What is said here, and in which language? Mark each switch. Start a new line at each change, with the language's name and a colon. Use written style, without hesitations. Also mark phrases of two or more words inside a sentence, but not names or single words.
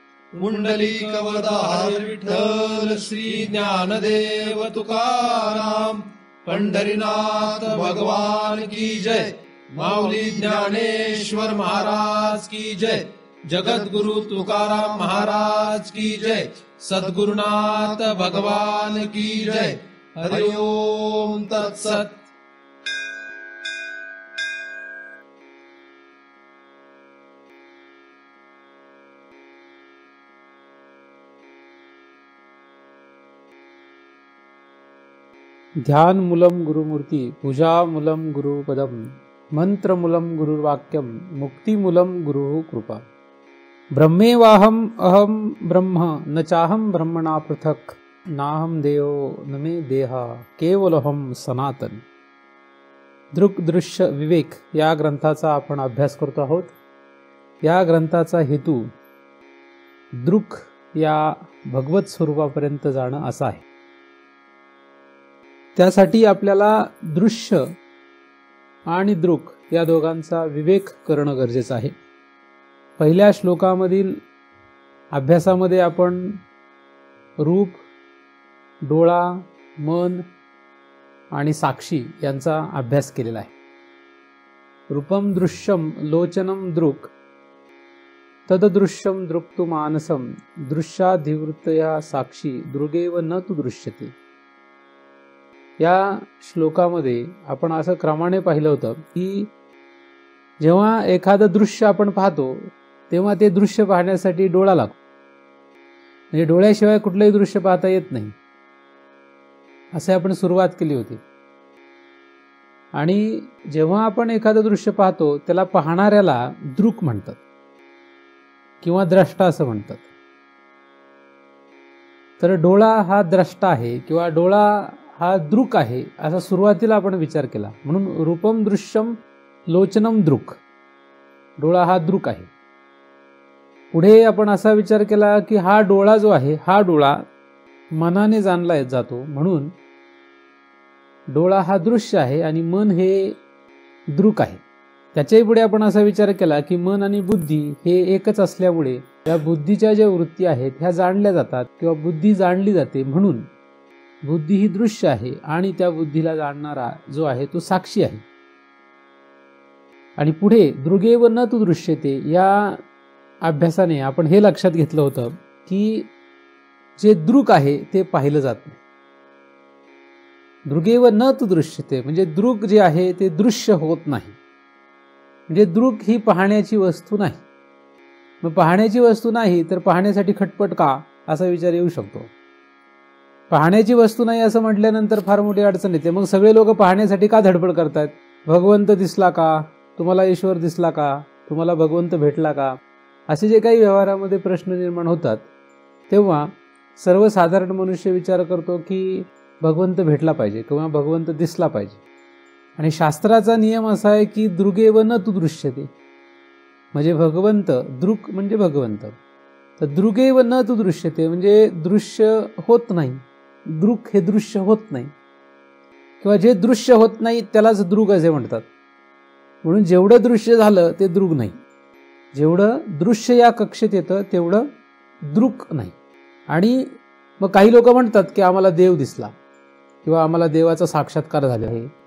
Hindi: पुंडलिकवरदार विठ्ठल श्री ज्ञानदेव तुकाराम पंढरीनाथ भगवान की जय। माऊली ज्ञानेश्वर महाराज की जय। जगद्गुरु तुकाराम महाराज की जय। सद्गुरुनाथ भगवान की जय।
Sanskrit: हरि ओम तत्सत। ध्यानमूलं गुरुमूर्ति, पूजामूलं गुरुपदम, मंत्रमूलं गुरुर्वाक्यम, मुक्तिमूलं गुरुः कृपा। ब्रह्मेवाहम अहम ब्रह्म न चाहम ब्रह्मणा पृथक, नाहम देवो न मे देहा केवलहम सनातन।
Marathi: दृक् दृश्य विवेक या ग्रंथाचा आपण अभ्यास करतो आहोत। या ग्रंथाचा हेतू दृक् या भगवत स्वरूपापर्यंत जाणं असा आहे। त्यासाठी आपल्याला दृश्य आणि दृक् या दोघांचा विवेक करणं गरजेचं आहे। पहिल्या श्लोकामधील अभ्यासामध्ये आपण रूप, डोळा, मन आणि साक्षी यांचा अभ्यास केलेला आहे।
Sanskrit: रूपम दृश्यम लोचनम दृक् तददृश्यम दृक्तु मानसम दृश्याधिवृत्तया साक्षी दृगेव न तु दृश्यते।
Marathi: या श्लोकामध्ये आपण असं क्रमाने पाहिलं होतं की जेव्हा एखादं दृश्य आपण पाहतो तेव्हा ते दृश्य पाहण्यासाठी डोळा लागतो, म्हणजे डोळ्याशिवाय कुठलंही दृश्य पाहता येत नाही असे आपण सुरुवात केली होती। आणि जेव्हा आपण एखादं दृश्य पाहतो त्याला पाहणाऱ्याला दृक् म्हणतात किंवा द्रष्टा असं म्हणतात। तर डोळा हा द्रष्टा आहे किंवा डोळा हा दृक् आहे असा सुरुवातीला आपण विचार केला, म्हणून
Sanskrit: रूपम दृश्यम लोचनम दृक्,
Marathi: डोळा हा दृक् आहे। पुढे आपण असा विचार केला की हा डोळा जो आहे हा डोळा मनाने जाणला जातो, म्हणून डोळा हा दृश्य आहे आणि मन हे दृक् आहे। त्याच्याही पुढे आपण असा विचार केला की मन आणि बुद्धी हे एकच असल्यामुळे या बुद्धीच्या ज्या वृत्ती आहेत ह्या जाणल्या जातात किंवा बुद्धी जाणली जाते, म्हणून बुद्धी ही दृश्य आहे आणि त्या बुद्धीला जाणणारा जो आहे तो साक्षी आहे। आणि पुढे
Sanskrit: दृगेव न तु दृश्यते
Marathi: या अभ्यासाने आपण हे लक्षात घेतलं होतं की जे दृक् आहे ते पाहिलं जात नाही।
Sanskrit: दृगेव न तु दृश्यते
Marathi: म्हणजे दृक् जे आहे ते दृश्य होत नाही, म्हणजे दृक् ही पाहण्याची वस्तू नाही। मग पाहण्याची वस्तू नाही तर पाहण्यासाठी खटपट का असा विचार येऊ शकतो। पाहण्याची वस्तू नाही असं म्हटल्यानंतर फार मोठी अडचण येते। मग सगळे लोक पाहण्यासाठी का धडपड करतात? भगवंत दिसला का, तुम्हाला ईश्वर दिसला का, तुम्हाला भगवंत भेटला का, असे जे काही व्यवहारामध्ये प्रश्न निर्माण होतात तेव्हा सर्वसाधारण मनुष्य विचार करतो की भगवंत भेटला पाहिजे किंवा भगवंत दिसला पाहिजे। आणि शास्त्राचा नियम असा आहे की
Sanskrit: दृगेव न तु दृश्यते,
Marathi: म्हणजे भगवंत दृक् म्हणजे भगवंत, तर
Sanskrit: दृगेव न तु दृश्यते
Marathi: म्हणजे दृश्य होत नाही, दृक् हे दृश्य होत नाही किंवा जे दृश्य होत नाही त्यालाच दृग् असे म्हणतात। म्हणून जेवढं दृश्य झालं ते दृग् नाही, जेवढं दृश्य या कक्षेत येतं तेवढं दृक् नाही। आणि मग काही लोक म्हणतात की आम्हाला देव दिसला किंवा आम्हाला देवाचा साक्षात्कार झाला आहे।